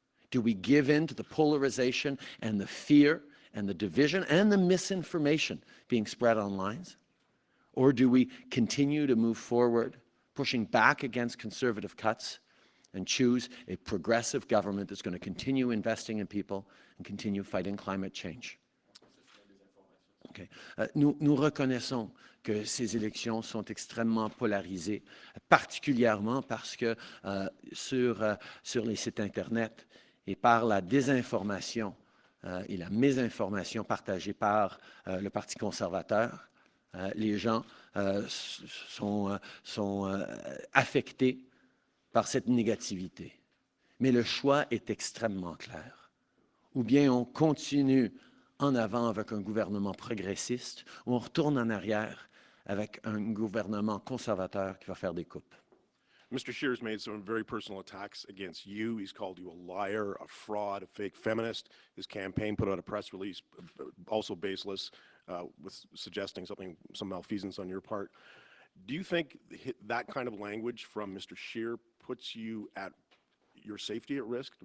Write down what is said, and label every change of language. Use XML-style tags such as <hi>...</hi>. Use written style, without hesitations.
<en>Do we give in to the polarization and the fear and the division and the misinformation being spread online? Or do we continue to move forward, pushing back against conservative cuts and choose a progressive government that's going to continue investing in people and continue fighting climate change? Okay.</en> <fr>Nous reconnaissons que ces élections sont extrêmement polarisées, particulièrement parce que sur les sites Internet et par la désinformation et la mésinformation partagée par le Parti conservateur, les gens sont affectés par cette négativité. Mais le choix est extrêmement clair. Ou bien on continue en avant avec un gouvernement progressiste, ou on retourne en arrière avec un gouvernement conservateur qui va faire des coupes.</fr> <en>Mr. Scheer's made some very personal attacks against you. He's called you a liar, a fraud, a fake feminist. His campaign put out a press release, also baseless, with suggesting some malfeasance on your part. Do you think that kind of language from Mr. Scheer puts you at your safety at risk?</en>